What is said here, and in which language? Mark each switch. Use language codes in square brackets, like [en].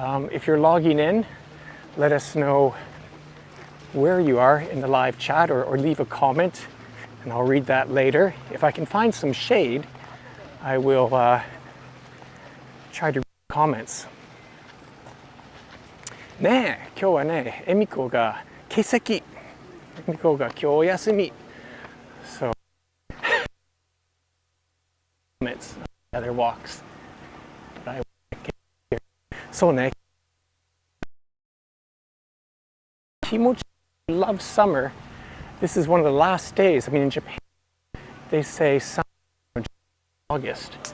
[en] If you're logging in, let us know where you are in the live chat, or leave a comment, and I'll read that later. If I can find some shade, I will try to read comments. [ja] ねえ、今日はね、エミコが欠席。エミコが今日お休み。 [en] So, comments, other walks. But I so ne, Kimochi loves summer. This is one of the last days. I mean, in Japan, they say summer, August.